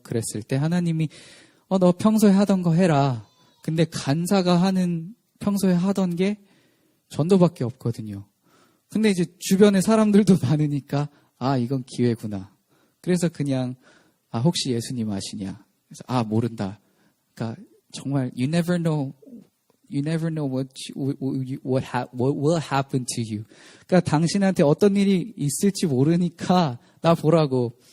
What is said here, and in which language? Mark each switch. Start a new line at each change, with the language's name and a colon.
Korean: 그랬을 때 하나님이 너 평소에 하던 거 해라. 근데 간사가 평소에 하던 게 전도밖에 없거든요. 근데 이제 주변에 사람들도 많으니까 이건 기회구나. 그래서 그냥 혹시 예수님 아시냐? 그래서 모른다. 그러니까 정말
English: you never know what will happen to you.
Korean: 그러니까 당신한테 어떤 일이 있을지 모르니까 나 보라고.